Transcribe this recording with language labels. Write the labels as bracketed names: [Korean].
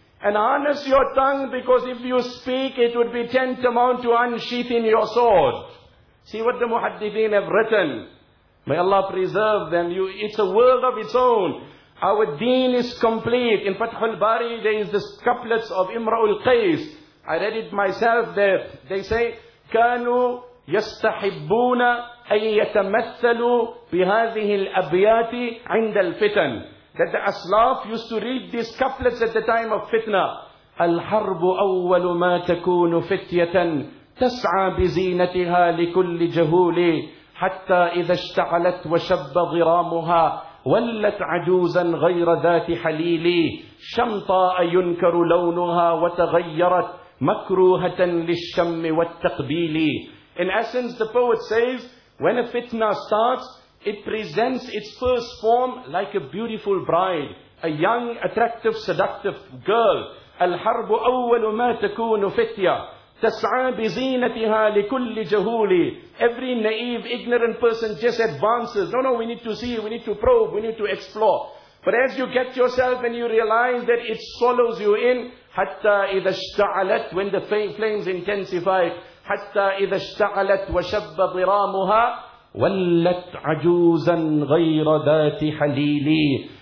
[English] And harness your tongue, because if you speak, it would be tantamount to unsheathing your sword. See what the muhaddithin have written. May Allah preserve them. It's a world of its own. Our deen is complete. In Fathul Bari, there is this couplets of Imra'ul Qais. I read it myself there. They say, [Arabic] كانوا يستحبون أن يتمثلوا بهذه الأبيات عند الفتن. [English] That the Aslaf used to read these couplets at the time of fitna. [Arabic] الحرب أول ما تكون فتية تسعى بزينتها لكل جهول حتى إذا اشتعلت وشب غرامها ولت عجوزا غير ذات حليل شمطاء ينكر لونها وتغيرت مكروهة للشم والتقبيل. [English] In essence, the poet says, when a fitna starts, it presents its first form like a beautiful bride, a young, attractive, seductive girl. [Arabic] الحرب أول ما تكون فتية تسعى بزينتها لكل جهول. [English] Every naive, ignorant person just advances. No, we need to see, we need to probe, we need to explore. But as you get yourself and you realize that it swallows you in, [Arabic] حتى إذا اشتعلت, [English] when the flames intensify, [Arabic] حتى إذا اشتعلت وشب ضرامها ولت عجوزا غير ذات حليلي.